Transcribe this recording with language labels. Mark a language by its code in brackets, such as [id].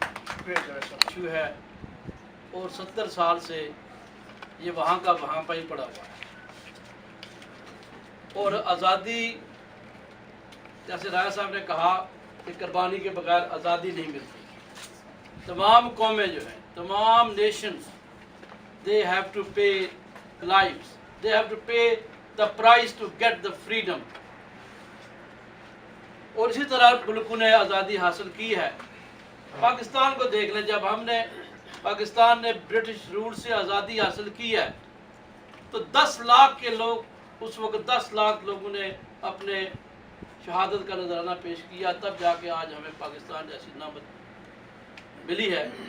[hi] हमारे इशू है और 70 साल से ये वहाँ का वहाँ पर ही पड़ा हुआ है और आज़ादी, जैसे राय साहब ने कहा कि कुर्बानी के बगैर आज़ादी नहीं मिलती। तमाम कौमें जो हैं, तमाम Nations, [en] they have to pay lives, they have to pay the price to get the freedom। [hi] और इसी तरह मुल्कों ने आज़ादी हासिल की है। पाकिस्तान को देख लें, जब पाकिस्तान ने ब्रिटिश रूल से आज़ादी हासिल की है तो 10 लाख के लोग, उस वक्त 10 लाख लोगों ने अपने शहादत का नजराना पेश किया, तब जाके आज हमें पाकिस्तान जैसी नामत मिली है।